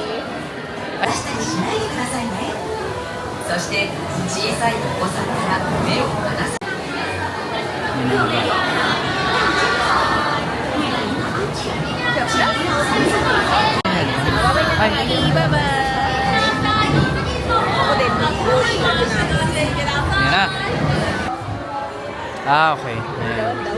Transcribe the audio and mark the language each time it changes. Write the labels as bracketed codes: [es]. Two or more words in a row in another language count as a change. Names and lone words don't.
[ja] しないでくださいね。そして小さいお子さんから目を離す。 [tl] Ay, Bye-bye! Ako din. yan na. Ah, okay. Ayan.